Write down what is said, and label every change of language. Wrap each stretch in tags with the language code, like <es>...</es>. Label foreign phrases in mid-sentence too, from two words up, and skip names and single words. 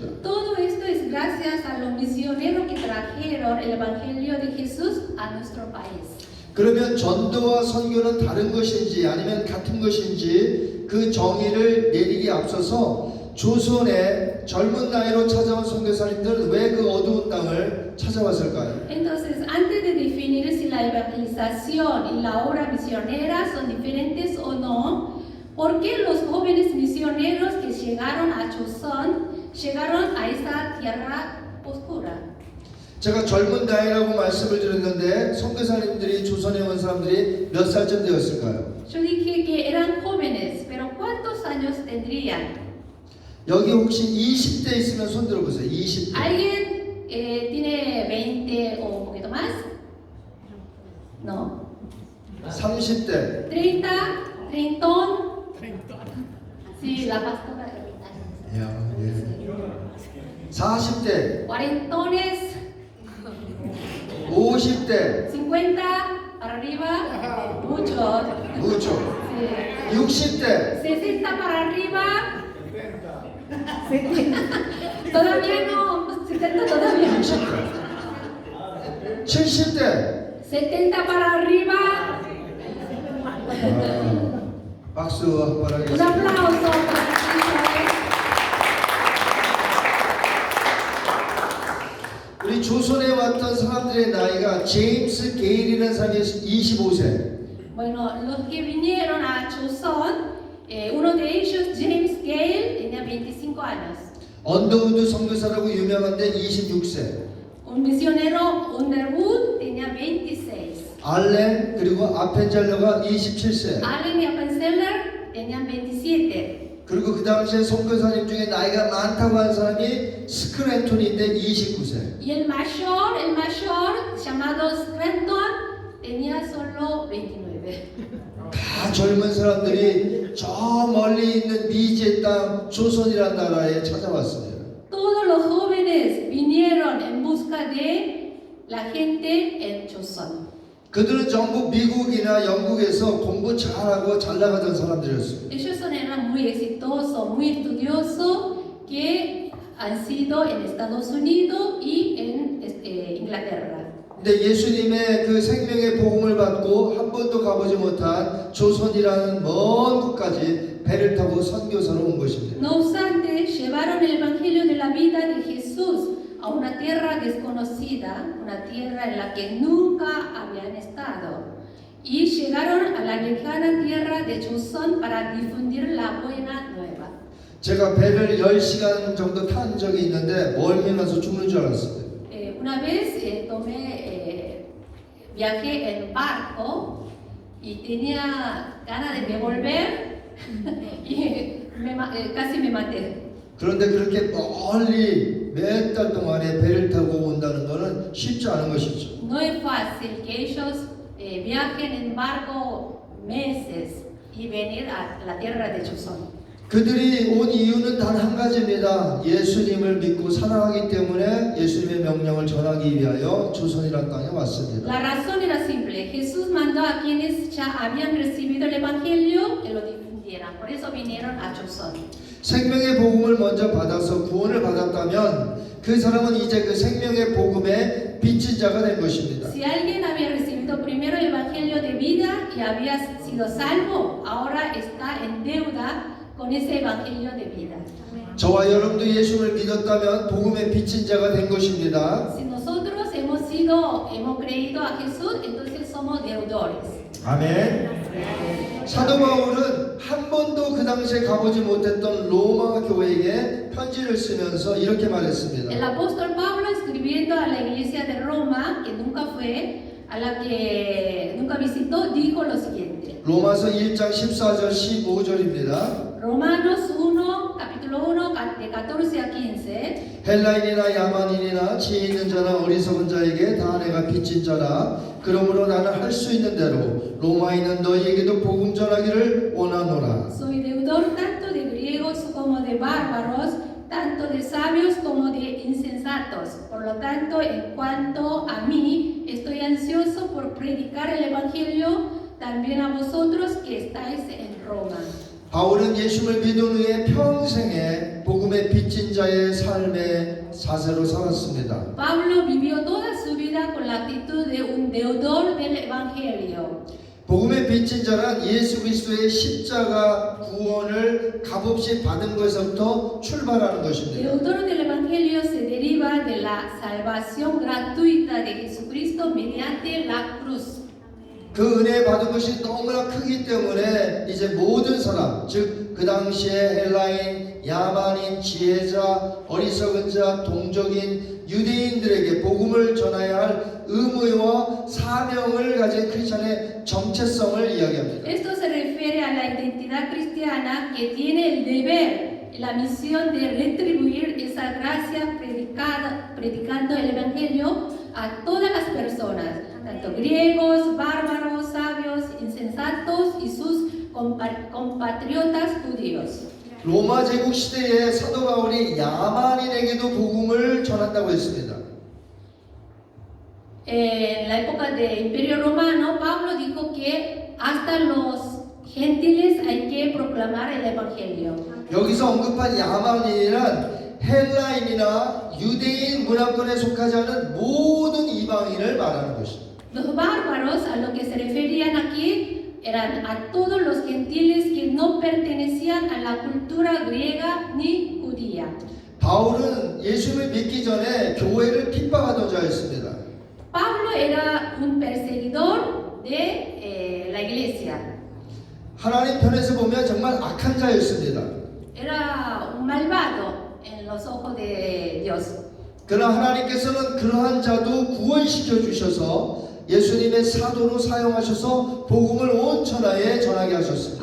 <es>Todo esto es gracias a los misioneros que trajeron el Evangelio de Jesús a nuestro país.</es> <ko>그러면 전도와 선교는 다른 것인지 아니면 같은 것인지 그 정의를 내리기 앞서서 조선의 젊은 나이로 찾아온 선교사님들은 왜 그 어두운 땅을 찾아왔을까요?</ko> <es>Entonces, antes de definir si la evangelización y la obra misionera son diferentes o no, ¿por qué los jóvenes misioneros que llegaron a Joseon llegaron a esa tierra oscura?</es> <ko>제가 젊은 나이라고 말씀을 드렸는데 선교사님들이 조선에 온 사람들이 몇 살쯤 되었을까요?</ko> <es>Yo dije que eran jóvenes, pero ¿cuántos años tendrían?</es> <ko>여기 혹시 20대 있으면 손 들어보세요. 20대.</ko> <es>¿Alguien tiene 20 o un poquito más? No.</es> <ko>30대.</ko> <es>30, treintón. Sí, la pastora.</es> <ko>야, 예. 40대.</ko> <es>Cuarentones,</es> <ko>50대.</ko> <es>50 para arriba, muchos.</es> <ko>무죠.</ko> <es>Sí.</es> <ko>60대.</ko> <es>60 para arriba. Todavía no, 70 todavía.</es> <ko>60대. 70대.</ko> <es>70 para arriba.</es> <ko>박수</ko> <es>Un</es> <ko>바라겠습니다.</ko> <es>aplauso para</es> <ko>왔던 사람들의 나이가 제임스 게일이라는 사람이 25세.</ko> <es>Bueno, los que vinieron a Choson, uno de ellos, James Gale, tenía 25 años.</es> <ko>언더우드 선교사라고 유명한데 26세.</ko> <es>Un misionero Underwood tenía 26.</es> <ko>알렌 그리고 아펜젤러가 27세.</ko> <es>Allen y Appenzeller tenían 27.</es> <ko>그리고 그 당시에 선교사님 중에 나이가 많다고 하는 사람이 스크랜톤인데 29세.</ko> <es>Y el mayor, llamado Scranton, tenía solo 29.</es> <ko>다 젊은 사람들이 저 멀리 있는 미지의 땅 조선이라는 나라에 찾아왔습니다.</ko> <es>Todos los jóvenes vinieron en busca de la gente en Choson.</es> <ko>그들은 전부 미국이나 영국에서 공부 잘하고 잘 나가던 사람들이었습니다.</ko> <es>Ellos eran muy exitosos, muy estudiosos, que han sido en Estados Unidos y en Inglaterra.</es> <ko>근데 예수님의 그 생명의 복음을 받고 한 번도 가보지 못한 조선이라는 먼 곳까지 배를 타고 선교사로 온 것입니다.</ko> <es>No obstante, llevaron el Evangelio de la vida de Jesús a una tierra desconocida, una tierra en la que nunca habían estado. Y llegaron a la lejana tierra de Choson para difundir la buena nueva.</es> <ko>제가 배를 10시간 정도 탄 적이 있는데 멀미 나서 죽는 줄 알았어요.</ko> <es>Una vez viajé en barco y tenía ganas de devolver y casi me maté.</es> <ko>그런데 그렇게 멀리 몇 달 동안에 배를 타고 온다는 것은 쉽지 않은 것이죠.</ko> <es>No es fácil que ellos viajen en barco meses y venir a la tierra de Choson.</es> <ko>그들이 온 이유는 단 한 가지입니다. 예수님을 믿고 사랑하기 때문에 예수님의 명령을 전하기 위하여 조선이라는 땅에 왔습니다.</ko> <es>La razón era simple. Jesús mandó a quienes ya habían recibido el Evangelio que lo difundieran. Por eso vinieron a Choson.</es> <ko>생명의 복음을 먼저 받아서 구원을 받았다면 그 사람은 이제 그 생명의 복음의 빚진 자가 된 것입니다.</ko> <es>Si alguien había recibido primero el Evangelio de vida y había sido salvo, ahora está en deuda con ese Evangelio de vida.</es> <ko>저와 여러분도 예수를 믿었다면 복음의 빚진 자가 된 것입니다.</ko> <es>Si nosotros hemos creído a Jesús, entonces somos deudores.</es> <ko>아멘. 사도 바울은 한 번도 그 당시에 가보지 못했던 로마 교회에게 편지를 쓰면서 이렇게</ko> <es>El</es> <ko>말했습니다.</ko> <es>apóstol Pablo, escribiendo a la iglesia de Roma, que nunca fue, a la que nunca visitó, dijo lo siguiente.</es> <ko>로마서 1장 14절 15절입니다.</ko> <es>Romanos 1, capítulo 1, de 14 a 15.</es> <ko>헬라인이나 야만인이나 지혜 있는 자나 어리석은 자에게 다 내가 빚진 자라. 그러므로 나는 할 수 있는 대로 로마에 있는 너희에게도 복음 전하기를 원하노라.</ko> <es>Soy deudor tanto de griegos como de bárbaros, tanto de sabios como de insensatos. Por lo tanto, en cuanto a mí, estoy ansioso por predicar el Evangelio también a vosotros que estáis en Roma.</es> <ko>바울은 예수를 믿은 후에 평생에 복음의 빚진 자의 삶의 자세로 살았습니다.</ko> <es>Pablo vivió toda su vida con la actitud de un deudor del Evangelio.</es> <ko>복음의 빚진 자란 예수 그리스도의 십자가 구원을 값없이 받은 것에서부터 출발하는 것입니다.</ko> <es>Deudor del Evangelio se deriva de la salvación gratuita de Jesucristo mediante la cruz.</es> <ko>그 은혜 받은 것이 너무나 크기 때문에 이제 모든 사람, 즉 그 당시에 헬라인, 야만인, 지혜자, 어리석은 자, 동족인 유대인들에게 복음을 전해야 할 의무와 사명을 가진 크리스천의 정체성을 이야기합니다.</ko> <es>Esto se refiere a la identidad cristiana que tiene el deber, la misión de retribuir esa gracia predicando el Evangelio a todas las personas, tanto griegos, bárbaros, sabios, insensatos y sus compatriotas judíos.</es> <ko>로마 제국 시대에 사도 바울이 야만인에게도 복음을 전한다고 했습니다.</ko> <es>En la época del Imperio Romano, Pablo dijo que hasta los gentiles hay que proclamar el Evangelio.</es> <ko>여기서 언급한 야만인이란 헬라인이나 유대인 문화권에 속하지 않은 모든 이방인을 말하는 것입니다.</ko> <es>Los bárbaros a lo que se referían aquí eran a todos los gentiles que no pertenecían a la cultura griega ni judía.</es> <ko>바울은 예수를 믿기 전에 교회를 핍박하던 자였습니다.</ko> <es>era un perseguidor de la iglesia.</es> <ko>하나님 편에서 보면 정말 악한 자였습니다.</ko> <es>Era un malvado en los ojos de Dios.</es> <ko>그러나 하나님께서는 그러한 자도 구원시켜 주셔서 예수님의 사도로 사용하셔서 복음을 온 천하에 전하게 하셨습니다.</ko>